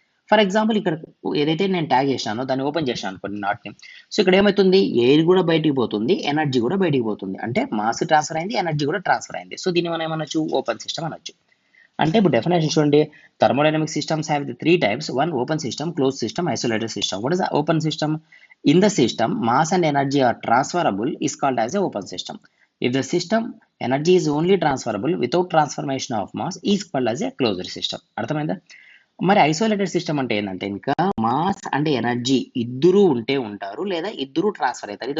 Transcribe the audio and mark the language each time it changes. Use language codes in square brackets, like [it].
[te] For example ఇక్కడ ఏదైతే నేను ట్యాగ్ చేశానో దాన్ని ఓపెన్ చేశాను అనుకోండి నాట్ని. సో ఇక్కడ ఏమవుతుంది? ఎయిర్ కూడా బయటికి పోతుంది, ఎనర్జీ కూడా బయటికి పోతుంది, అంటే మాస్ ట్రాన్స్ఫర్ అయింది, ఎనర్జీ కూడా ట్రాన్స్ఫర్ అయింది. సో దీన్ని మనం ఏమనొచ్చు? ఓపెన్ సిస్టమ్ అనొచ్చు. అంటే ఇప్పుడు డెఫినేషన్ చూడండి, [en] Thermodynamic systems have the 3 types. One open system, close system, isolated system. What is the open system? In the system, mass and energy are transferable is called as a open system. If the system energy is only transferable without transformation of mass is called as a closed system. [te] అర్థమైందా? మరి isolated system అంటే ఏంటంటే ఇంకా mass and energy ఇద్దరు ఉంటే ఉంటారు, లేదా ఇద్దరు ట్రాన్స్ఫర్ అవుతారు.